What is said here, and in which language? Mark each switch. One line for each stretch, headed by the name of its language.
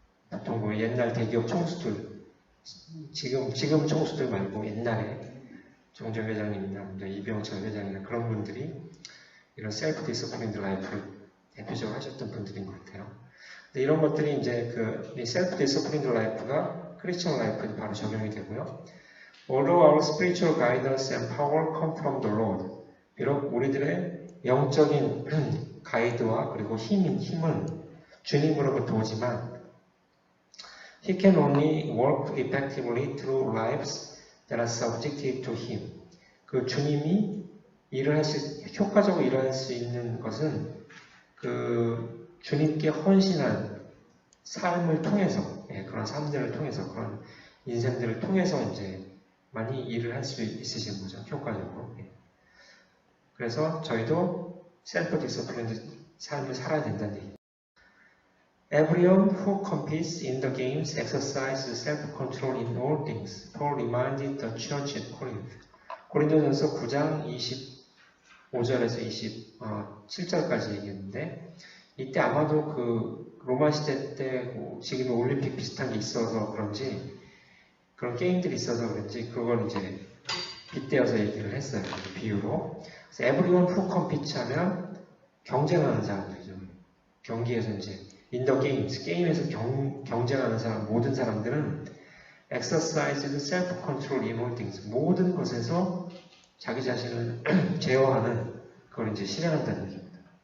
Korean: 보통 뭐 옛날 대기업 총수들, 지금 총수들 말고 옛날에 정정 회장님이나 이병철 회장이나 그런 분들이 이런 셀프 디서플린드 라이프를 대표적으로 하셨던 분들인 것 같아요. 근데 이런 것들이 이제 이 셀프 디서플린드 라이프가 크리스천 라이프에 바로 적용이 되고요.
English: Although our spiritual guidance and power come from the Lord.
Korean: 비록 우리들의 영적인 가이드와 그리고 힘은 주님으로부터 오지만
English: He can only work effectively through lives that are subjected to Him.
Korean: 그 주님이 효과적으로 일할 수 있는 것은 그 주님께 헌신한 삶을 통해서, 그런 삶들을 통해서, 그런 인생들을 통해서 이제 많이 일을 할 수 있으신 거죠. 효과적으로. 그래서 저희도 셀프 디스플린드 삶을 살아야 된다는 얘기.
English: Everyone who competes in the games exercises self-control in all things. Paul reminded the church at Corinth.
Korean: 고린도전서 9장 25절에서 27절까지 얘기했는데 이때 아마도 그 로마 시대 때 지금 올림픽 비슷한 게 있어서 그런지 그런 게임들이 있어서 그런지 그걸 이제 빗대어서 얘기를 했어요. 비유로. 그래서
English: everyone who competes
Korean: 하면 경쟁하는 사람들이죠. 경기에서 이제
English: in the games,
Korean: 게임에서 경쟁하는 사람, 모든 사람들은
English: exercises self-control in all things.
Korean: 모든 것에서 자기 자신을 제어하는 그걸 이제 실현한다는 얘기입니다.